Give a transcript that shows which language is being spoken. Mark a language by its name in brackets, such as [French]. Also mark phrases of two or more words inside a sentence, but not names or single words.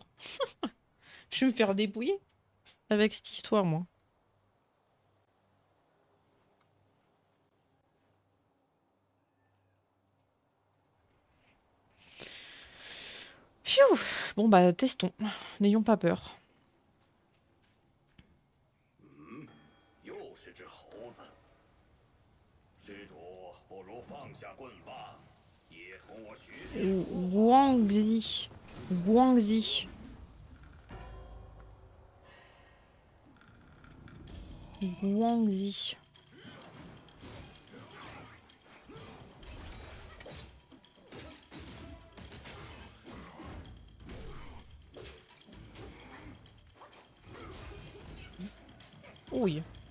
[French] Je vais me faire dépouiller avec cette histoire, moi. Pfiou. Bon bah testons. N'ayons pas peur. [Chinese] 又是只猴子。施主不如放下棍棒，也同我学学。 Guangxi. Guangxi. Guangxi. [French] Oui.